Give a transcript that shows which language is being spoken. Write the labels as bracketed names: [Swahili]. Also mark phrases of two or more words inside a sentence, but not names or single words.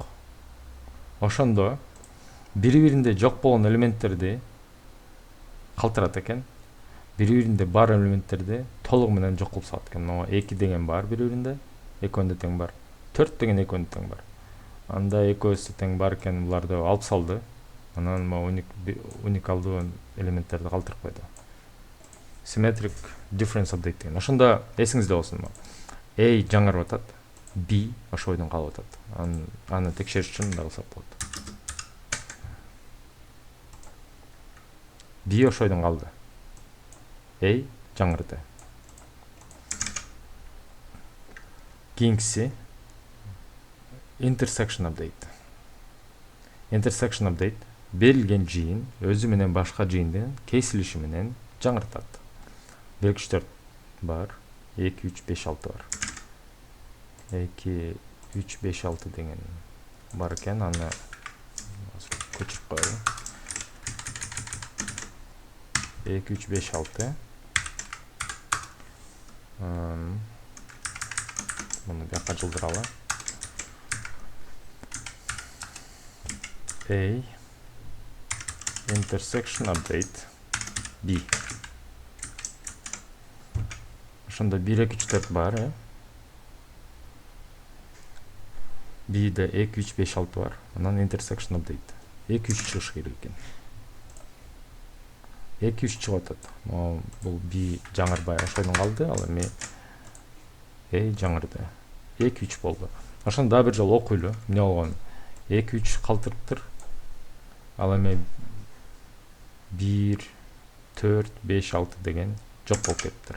[Kyrgyz] Ошондо бири-биринде жок болгон элементтерди калтырат экен. Бири-биринде бар элементтерди толугу менен жок кылып салат экен. Могу 2 деген бар бири-биринде, экөөнүндө тең бар. 4 деген экөөнүндө тең бар. Анда экөөсү тең бар экен, буларды алып салды. Анан могу уникалдуу элементтерди калтырып койду. [English] Symmetric difference update [Kyrgyz] деген. Ошондо эсиңизде болсун. A жаңырып атат, B ошо бойдон калып атат. Аны текшериш үчүн мындай кылсак болот. B ошо бойдон калды. A жаңырды. Кийинкиси [English] intersection update. Intersection update [Kyrgyz] берилген жыйын өзү менен башка жыйындын кесилиши менен жаңыртат. 1-2-4 бар, 2-3-5-6 бар. 2-3-5-6 деген бар экен, аны көчүрүп коелу. 2-3-5-6. Муну бияка жылдыралы. [English] A intersection update B. [Kyrgyz] Ошондо 1-2-3-4 бар. B'де 2-3-5-6 бар. Анан [English] intersection update [Kyrgyz] 2-3 чыгыш керек экен. 2-3 чыгып атат. Бул B жаңырбай ошойдон калды, ал эми A жаңырды. 2-3 болду. Ошондо дагы бир жолу окуйлу. Эмне болгон? 2-3 калтырыптыр. Ал эми 1-4-5-6 деген жок болуп кетиптир.